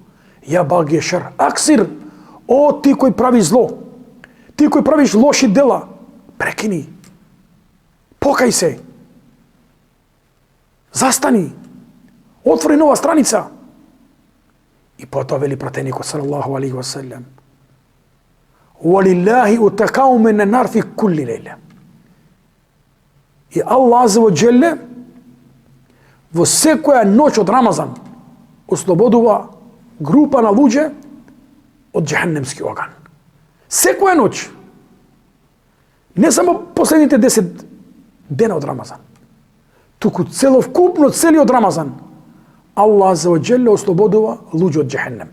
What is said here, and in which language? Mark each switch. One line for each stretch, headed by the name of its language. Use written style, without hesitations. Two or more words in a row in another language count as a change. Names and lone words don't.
Arabic: يا باغي الشر أقصر,
Macedonian: о ти кој прави зло, ти кој правиш лоши дела, прекини. Покај се. Застани. Отвори нова страница. И потоа вели пратеникот
Arabic: صلى الله عليه وسلم: "ولله عتقاء من النار في كل ليلة."
Macedonian: И Аллах
Arabic: عز وجل
Macedonian: во секоја ноќ од Рамазан ослободува група на луѓе од џехеннемски оган. Секоја ноќ. Не само последните 10 дена од Рамазан, туку целокупно целиот Рамазан Аллах
Arabic: عز وجل
Macedonian: ослободува луѓе од џехеннем.